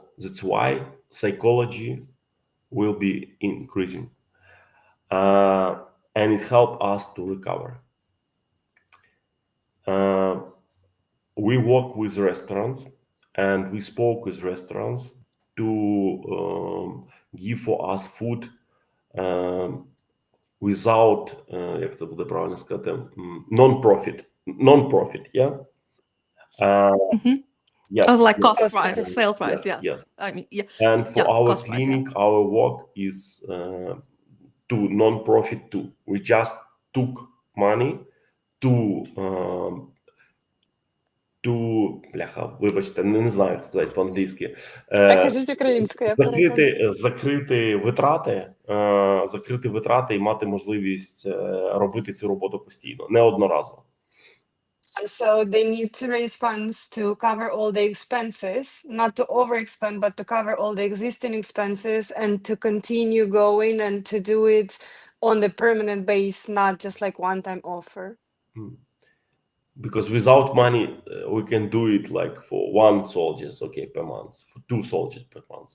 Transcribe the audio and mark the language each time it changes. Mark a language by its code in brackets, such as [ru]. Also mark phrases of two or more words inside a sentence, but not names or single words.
[en] That's why psychology will be increasing, and it helped us to recover. Uh, we work with restaurants, and we spoke with restaurants to give for us food um, without, [uk] як це буде правильно сказати, [en] non-profit, non-profit, yeah? Mhm. Oh, Yes, like yes, cost Cost price, price. sale price. yes, Yeah. yes. I mean, yeah, And for yeah, our cost price. Yeah. clinic, our work is to non-profit too. We just took money to [uk] бляха, вибачте, не знаю, як сказати по-англійськи. Так, Е, кажіть українською, я перекладу. закрити витрати і мати можливість робити цю роботу постійно, неодноразово. [en] So they need to raise funds to cover all the expenses, not to overexpend, but to cover all the existing expenses and to continue going and to do it on the permanent base, not just like one-time offer. Because without money, we can do it like for one soldiers, okay, per month, for two soldiers per month.